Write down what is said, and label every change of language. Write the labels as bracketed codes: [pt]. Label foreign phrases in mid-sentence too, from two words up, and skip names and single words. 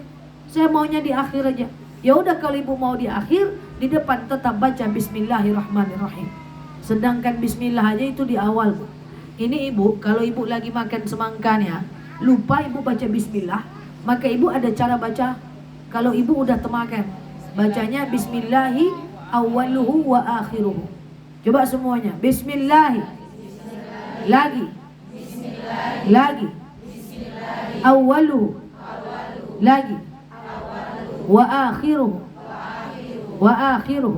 [id] Saya maunya di akhir aja. Ya udah, kalau ibu mau di akhir, di depan tetap baca Bismillahirrahmanirrahim. Sedangkan Bismillah aja itu di awal, Bu. Ini ibu, kalau ibu lagi makan semangkanya, lupa ibu baca Bismillah, maka ibu ada cara baca. Kalau ibu udah temakan, bacanya [ar] بسم الله أوله وآخره. [id] Coba semuanya, Bismillahi. Lagi. Lagi. Awwaluhu. Lagi. [ar] وآخره وآخره.